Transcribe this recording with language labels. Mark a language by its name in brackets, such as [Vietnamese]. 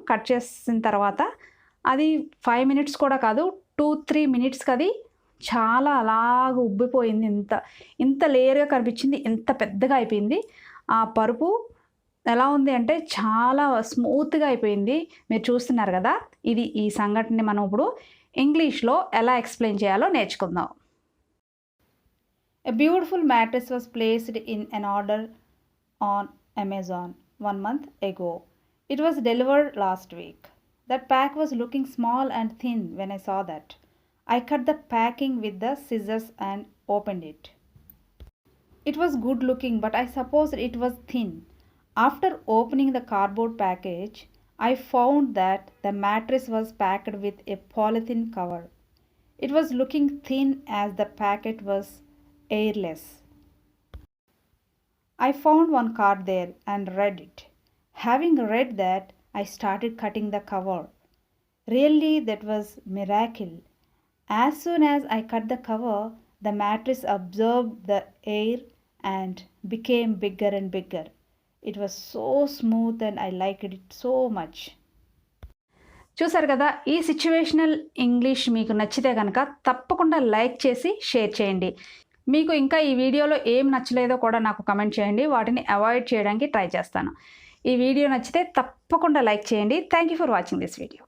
[Telugu] Cut చేసిన తర్వాత అది 5 మినిట్స్ కూడా కాదు 2-3 మినిట్స్‌కి అది చాలా అలాగ ఉబ్బిపోయింది. ఇంత లేయర్‌గా కనిపించింది. ఇంత పెద్దగా అయిపోయింది. ఆ పరుపు ఎలా ఉంది అంటే చాలా స్మూత్‌గా అయిపోయింది. మీరు చూస్తున్నారు కదా! ఈ సంఘటనని మనం ఇప్పుడు ఇంగ్లీష్‌లో ఎలా ఎక్స్‌ప్లెయిన్ చేయాలో నేర్చుకుందాం. [English] A beautiful mattress was placed in an order on Amazon 1 month ago. It was delivered last week. That pack was looking small and thin when I saw that. I cut the packing with the scissors and opened it. It was good looking, but I supposed it was thin. After opening the cardboard package, I found that the mattress was packed with a polythene cover. It was looking thin as the packet was airless. I found one card there and read it. Having read that, I started cutting the cover. Really, that was miracle. As soon as I cut the cover, the mattress absorbed the air and became bigger and bigger. It was so smooth and I liked it so much. [Telugu] చూసారు కదా! ఈ situational English మీకు నచ్చితే గనక తప్పకుండా like చేసి share చేయండి. మీకు ఇంకా ఈ వీడియోలో ఏం నచ్చలేదో కూడా నాకు కామెంట్ చేయండి. వాటిని అవాయిడ్ చేయడానికి ట్రై చేస్తాను. ఈ వీడియో నచ్చితే తప్పకుండా లైక్ చేయండి. [English] Thank you for watching this video.